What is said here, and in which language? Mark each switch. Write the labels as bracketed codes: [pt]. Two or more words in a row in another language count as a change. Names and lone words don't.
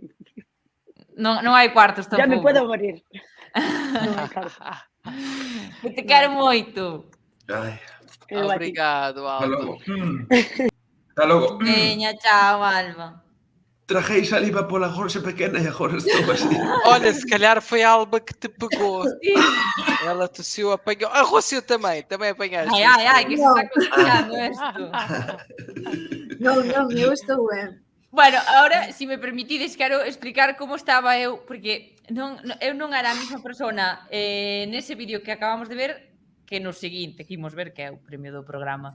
[gl] Non hai cuartos tampouco. [es] Ya me puedo morir. [gl] Non hai cuartos. Que te quero moito. Ai. [pt] Obrigado, Alba. [gl] Hasta logo. Veña, chao, Alba. Trajei saliva pola gorxa pequena e agora estou así. [pt] Olha, se calhar foi a Alba que te pegou. Ela tossiu, apanhou. A Rússia também apanhaste. [gl] Ai, que se está complicando isto. Non, eu estou ben. Bueno, ahora, se me permitides, quero explicar como estaba eu, porque eu non era a mesma persona nese vídeo que acabamos de ver que no seguinte, que imos ver, que é o premio do programa.